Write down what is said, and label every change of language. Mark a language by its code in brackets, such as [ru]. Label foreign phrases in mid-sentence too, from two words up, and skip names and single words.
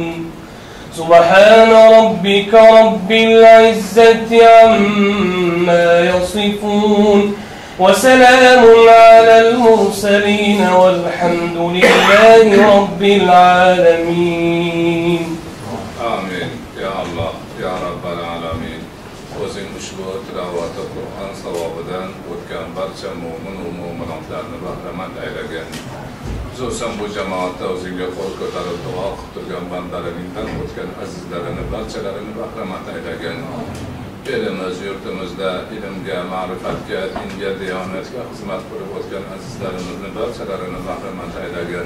[ar] سبحان ربك رب العزة عما يصفون وسلام على المرسلين والحمد لله رب العالمين. آمين يا الله يا رب العالمين. [uz] O'zing ushbu tilovati Qur'on savobidan o'tgan barcha mo'min va mo'minotlarni bahramand aylagin. Xususan bu jamoatda o'zingga qo'l ko'tarib duo qilib turgan bandalaringdan o'tgan azizlarini barchalarini bahramand aylagin. Elimiz, yurtimizda ilmga, ma'rifatga, dinga, diyonatga xizmat qilib o'tgan azizlarimizni barchalarini bahramand aylagin.